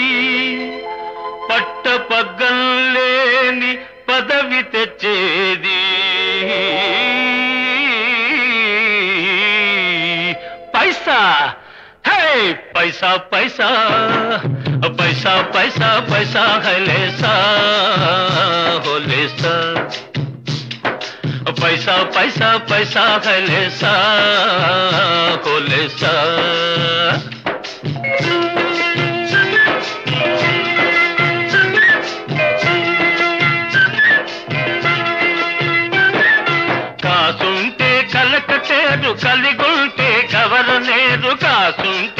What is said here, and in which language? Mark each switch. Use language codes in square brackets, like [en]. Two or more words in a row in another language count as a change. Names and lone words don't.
[te] పట్టపగ్గం లేని పదవి తెచ్చేది [hi] पैसा है पैसा पैसा पैसा पैसा पैसा है लेसा हो लेसा पैसा पैसा पैसा है लेसा हो लेसा [te] కాసుంటే కలకటేరు కలిగుంటే గవరనేరు కాసుంటే